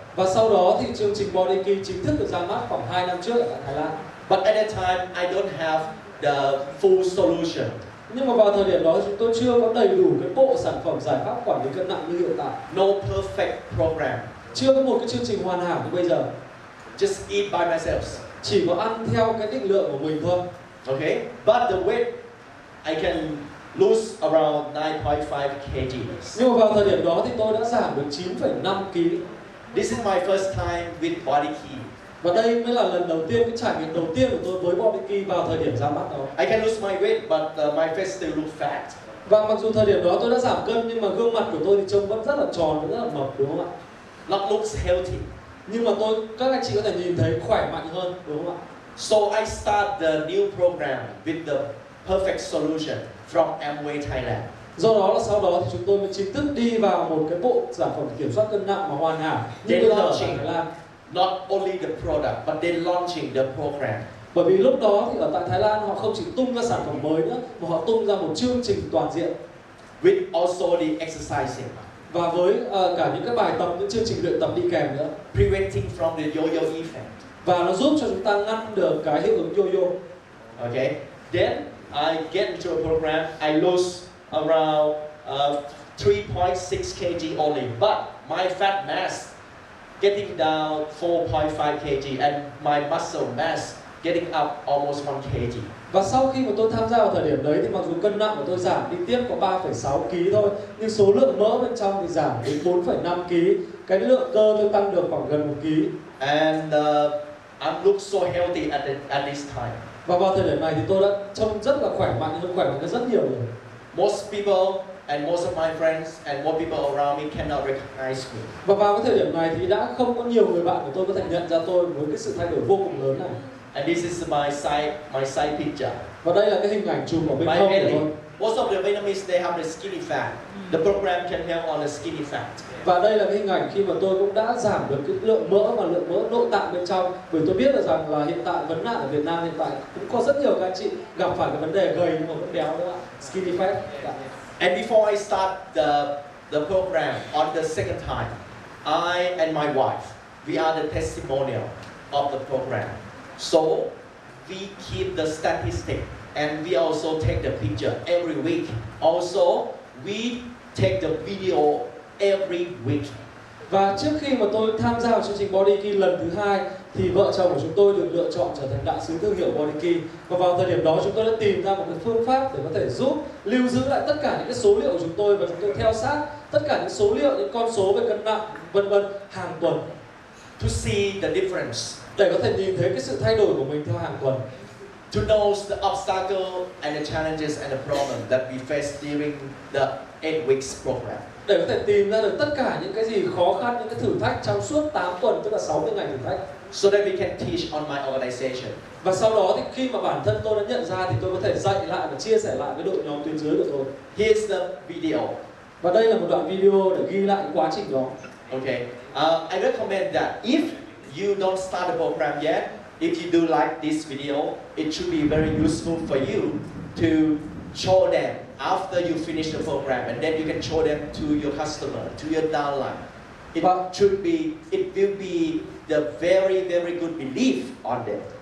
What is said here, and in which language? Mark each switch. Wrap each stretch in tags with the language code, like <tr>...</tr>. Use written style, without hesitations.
<vi>Và sau đó thì chương trình Body Key chính thức được ra mắt khoảng 2 năm trước ở Thái Lan.</vi> <en>But at that time, I don't have the full solution.</en> <vi>Nhưng mà vào thời điểm đó chúng tôi chưa có đầy đủ cái bộ sản phẩm giải pháp quản lý cân nặng như hiện tại.</vi> <en>No perfect program.</en> <vi>Chưa có một cái chương trình hoàn hảo như bây giờ.</vi> <en>Just eat by myself.</en> <vi>Chỉ có ăn theo cái định lượng của mình thôi.</vi> <en>Okay, but the weight I can lose around 9.5 kgs.</en> <vi>Nhưng mà vào thời điểm đó thì tôi đã giảm được 9,5 kg.</vi> <en>This is my first time with body key.</en> <vi>Và đây mới là lần đầu tiên, cái trải nghiệm đầu tiên của tôi với Body Key vào thời điểm ra mắt đó.</vi> <en>I can lose my weight, but my face still look fat.</en> <vi>Và mặc dù thời điểm đó tôi đã giảm cân nhưng mà gương mặt của tôi thì trông vẫn rất là tròn, vẫn rất là mập đúng không ạ?</vi> <en>Not looks healthy.</en> <vi>Nhưng mà các anh chị có thể nhìn thấy khỏe mạnh hơn đúng không ạ?</vi> <en>So I start the new program with the perfect solution from Amway Thailand.</en> <vi>Do đó là sau đó thì chúng tôi mới chính thức đi vào một cái bộ sản phẩm kiểm soát cân nặng mà hoàn hảo như bây giờ ở Thái Lan.</vi> <en>Not only the product, but they launching the program.</en> <vi>Bởi vì lúc đó thì ở tại Thái Lan họ không chỉ tung ra sản phẩm mới nữa, mà họ tung ra một chương trình toàn diện.</vi> <en>With also the exercising.</en> <vi>Và với cả những cái bài tập, những chương trình luyện tập đi kèm nữa.</vi> <en>Preventing from the yo-yo effect.</en> <vi>Và nó giúp cho chúng ta ngăn được cái hiệu ứng yo-yo.</vi> <en>Okay. Then I get into a program. I lose around 3.6 kg only, but my fat mass getting down 4.5 kg and my muscle mass getting up almost 1 kg.</en> <vi>Và sau khi mà tôi tham gia vào thời điểm đấy thì mặc dù cân nặng của tôi giảm đi tiếp có 3,6 kg thôi, nhưng số lượng mỡ bên trong thì giảm đến 4,5 kg. Cái lượng cơ tôi tăng được khoảng gần 1 kg.</vi> <en>And I look so healthy at this time.</en> <vi>Và vào thời điểm này thì tôi đã trông rất là khỏe mạnh hơn rất nhiều rồi.</vi> <en>Most people and most of my friends and more people around me cannot recognize me.</en> <vi>Và vào cái thời điểm này thì đã không có nhiều người bạn của tôi có thể nhận ra tôi với cái sự thay đổi vô cùng lớn này.</vi> <en>And this is my side picture.</en> <vi>Và đây là cái hình ảnh chụp ở bên hông của tôi.</vi> <en>Most of the Vietnamese they have the skinny fat. The program can help on the skinny fat.</en> <vi>Và đây là cái hình ảnh khi mà tôi cũng đã giảm được cái lượng mỡ và lượng mỡ nội tạng bên trong. Bởi tôi biết được rằng là hiện tại vấn nạn ở Việt Nam hiện tại cũng có rất nhiều các anh chị gặp phải cái vấn đề gầy nhưng mà vẫn béo nữa ạ.</vi> <en>Skinny fat. And before I start the program on the second time, I and my wife, we are the testimonial of the program. So we keep the statistic and we also take the picture every week. Also, we take the video every week.</en> <vi>Và trước khi mà tôi tham gia vào chương trình Body Key lần thứ 2 thì vợ chồng của chúng tôi được lựa chọn trở thành đại sứ thương hiệu Body Key. Và vào thời điểm đó chúng tôi đã tìm ra một cái phương pháp để có thể giúp lưu giữ lại tất cả những cái số liệu của chúng tôi và chúng tôi theo sát tất cả những số liệu, những con số về cân nặng vân vân hàng tuần.</vi> <en>To see the difference.</en> <vi>Để có thể nhìn thấy cái sự thay đổi của mình theo hàng tuần.</vi> <en>To know the obstacle and the challenges and the problem that we face during the 8 weeks program.</en> <vi>Để có thể tìm ra được tất cả những cái gì khó khăn, những cái thử thách trong suốt 8 tuần, tức là 60 ngày thử thách.</vi> <en>So that we can teach on my organization.</en> <vi>Và sau đó thì khi mà bản thân tôi đã nhận ra thì tôi có thể dạy lại và chia sẻ lại với đội nhóm tuyến dưới của tôi.</vi> <en>Here's the video.</en> <vi>Và đây là một đoạn video để ghi lại quá trình đó.</vi> <en>Okay. I recommend that if you don't start the program yet, if you do like this video, it should be very useful for you to show them after you finish the program, and then you can show them to your customer, to your downline. It will be the very, very good belief on them.</en>